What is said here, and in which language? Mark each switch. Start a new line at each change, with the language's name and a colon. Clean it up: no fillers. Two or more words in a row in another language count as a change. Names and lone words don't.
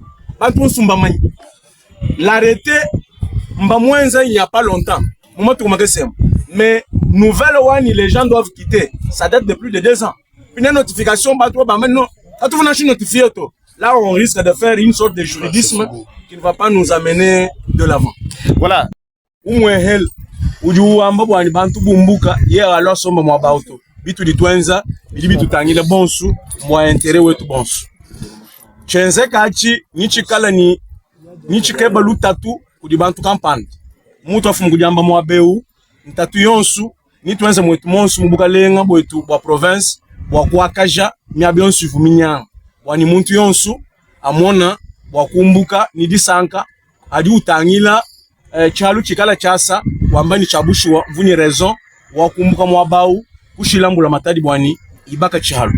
French: L'arrêté, il n'y a pas longtemps. Mais nouvelle Wani, les gens doivent quitter. Ça date de plus de 2 ans. Une notification, là on risque de faire une sorte de juridisme qui ne va pas nous amener de l'avant. Voilà.
Luba-Lulua: Bitu ditwenza bilibi tutangile bonsu mwa intere wetu bonsu chenze kachi nichikala ni nichikeba lutatu kudi bantu kampani mutu afu mukujamba mwa beu ntatu yonsu nitwenze mwetu monsu mubuka lenga bwetu bwa province bwa kwakaja myabionsu vuminya wani muntu yonsu amona bwa kumbuka ni disanka adi utangila chalu chikala chasa wambani chabushwa vuni raison wa kumbuka mwa bau kushilambula matadi bwani ibaka chihalo.